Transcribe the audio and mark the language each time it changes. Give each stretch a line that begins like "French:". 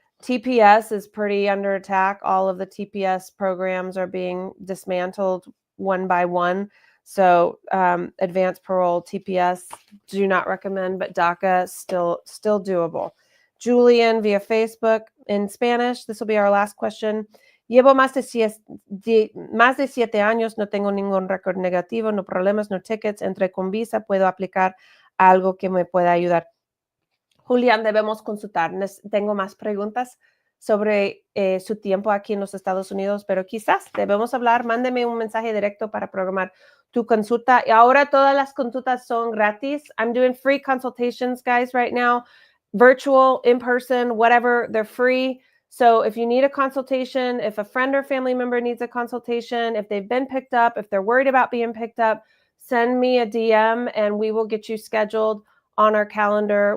English: TPS is pretty under attack. All of the TPS programs are being dismantled one by one. So advanced parole, TPS, do not recommend, but DACA still doable. Julian via Facebook in Spanish. This will be our last question.
Spanish: Llevo más de 7 años, no tengo ningún récord negativo, no problemas, no tickets, entré con visa, puedo aplicar algo que me pueda ayudar. Julián, debemos consultar. Tengo más preguntas sobre su tiempo aquí en los Estados Unidos, pero quizás debemos hablar. Mándeme un mensaje directo para programar tu consulta. Y ahora todas las consultas son gratis.
English: I'm doing free consultations, guys, right now. Virtual, in person, whatever, they're free. So if you need a consultation, if a friend or family member needs a consultation, if they've been picked up, if they're worried about being picked up, send me a DM and we will get you scheduled on our calendar.